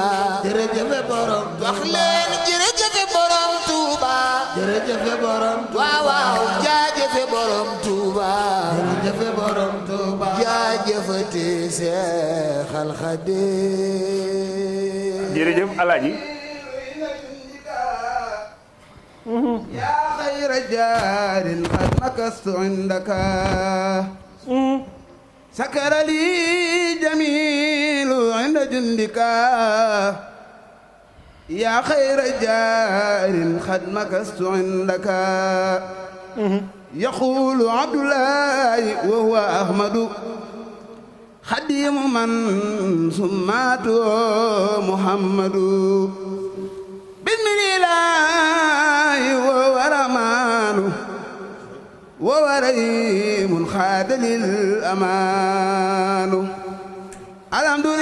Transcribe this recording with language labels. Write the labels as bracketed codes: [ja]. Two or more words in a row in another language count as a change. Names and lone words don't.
[wo] jërëjëf borom wax leen jërëjëfe borom Tuuba jërëjëf borom waaw waaw jaajëfe borom Tuuba jërëjëf borom Tuuba jaajëfate Seexal Xadim jërëjëf Alaaji [ar] يا خير جار قد مكثت عندك سكر لي جميل عند جندك يا خير جار قد مكثت عندك يقول عبد الله وهو أحمد خديم من سماته محمد بسم الله وهو رحمن وهو رحيم خاد للأمان الحمد